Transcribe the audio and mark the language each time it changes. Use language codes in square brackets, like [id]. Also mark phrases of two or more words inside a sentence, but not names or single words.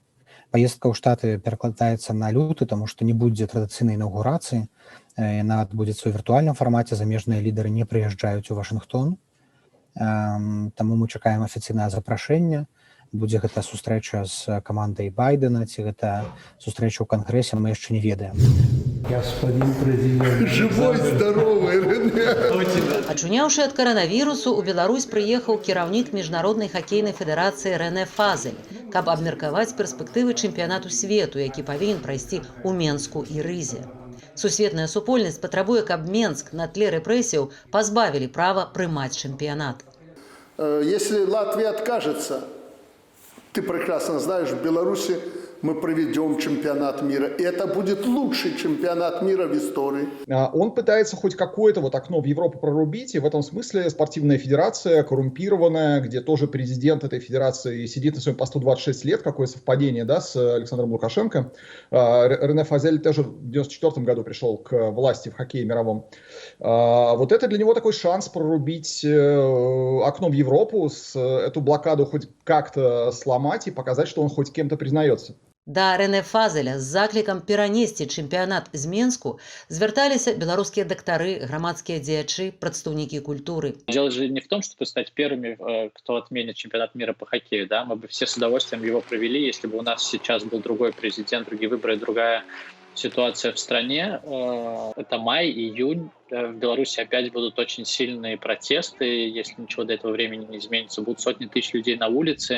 [be] Поездка ў Штаты перакладаецца на люты, таму што не будзе традыцыйнай інаўгурацыі, яна адбудзецца ў віртуальным фармаце, замежныя лідары не прыязджаюць у Вашынгтон, таму мы чакаем афіцыйнае запрашэнне. Будзе гэта сустрэча з камандай Байдена, ці гэта сустрэча ў кангрэсе, мы яшчэ не ведаем. [ru] Господин президент. Живой, здоровый, Рене. [be] Ачуняўшы ад каранавірусу, у Беларусь прыехаў кіраўнік міжнароднай хакейнай федэрацыі Рэне Фазель, каб абмеркаваць перспектывы чэмпіянату свету, які павінен прайсці ў Менску і Рызе. Сусветная супольнасць патрабуе, каб Менск на тле рэпрэсіяў пазбавілі права прымаць чэмпіянат. [ru] Если Латвия откажется, ты прекрасно знаешь, в Беларуси мы проведем чемпионат мира. И это будет лучший чемпионат мира в истории. Он пытается хоть какое-то вот окно в Европу прорубить, и в этом смысле спортивная федерация коррумпированная, где тоже президент этой федерации сидит на своем посту 26 лет, какое совпадение, да, с Александром Лукашенко. Рене Фазель тоже в 1994 году пришел к власти в хоккее мировом. Вот это для него такой шанс прорубить окно в Европу, эту блокаду хоть как-то сломать и показать, что он хоть кем-то признается. [be] Да Рэне Фазеля з заклікам перанесці чэмпіянат з Менску звярталіся беларускія дактары, грамадскія дзеячы, прадстаўнікі культуры. [ru] Дело же не в том, чтобы стать первыми, кто отменит чемпионат мира по хоккею. Да? Мы бы все с удовольствием его провели, если бы у нас сейчас был другой президент, другие выборы, другая ситуация в стране. Это май, июнь. В Беларуси опять будут очень сильные протесты. Если ничего до этого времени не изменится, будут сотни тысяч людей на улице.